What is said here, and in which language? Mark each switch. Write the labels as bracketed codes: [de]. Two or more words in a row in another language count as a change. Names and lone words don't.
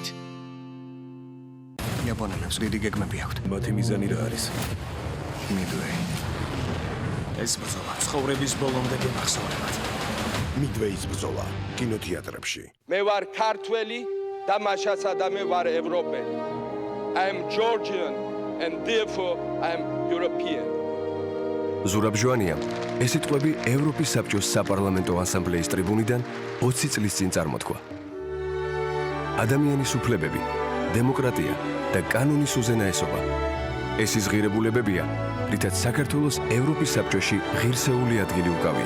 [ka] იაპონელებს დიდი გეგმები აქვთ. მათი მიზანი რა არის? Midway. ეს ბრძოლა ცხოვრების ბოლომდე გემახსოვრებათ. Midway-ის ბრძოლა კინოთეატრებში. მე ვარ ქართველი და მაშას ადამე ვარ ევროპელი. [en] I am Georgian and therefore I am European. [ka] ზურაბ ჟვანიამ ეს სიტყვები ევროპის საბჭოს საპარლამენტო ასამბლეის ტრიბუნიდან 20 წლის წინ წარმოთქვა. ადამიანის უფლებები, დემოკრატია და კანონის უზენაესობა. ეს ის ღირებულებებია, რითაც საქართველოს ევროპის საბჭოში ღირსეული ადგილი უკავია.